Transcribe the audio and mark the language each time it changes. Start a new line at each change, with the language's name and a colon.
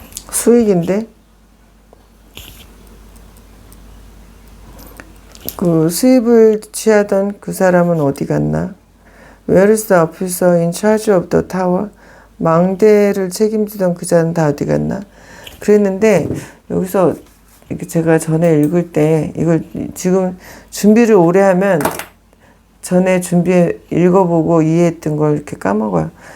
Korean: 수익인데 그 수입을 취하던 그 사람은 어디 갔나?
English: Where is the officer in charge of the tower?
Korean: 망대를 책임지던 그 자는 다 어디 갔나? 그랬는데 여기서 제가 전에 읽을 때 이걸 지금 준비를 오래 하면 전에 읽어보고 이해했던 걸 이렇게 까먹어요.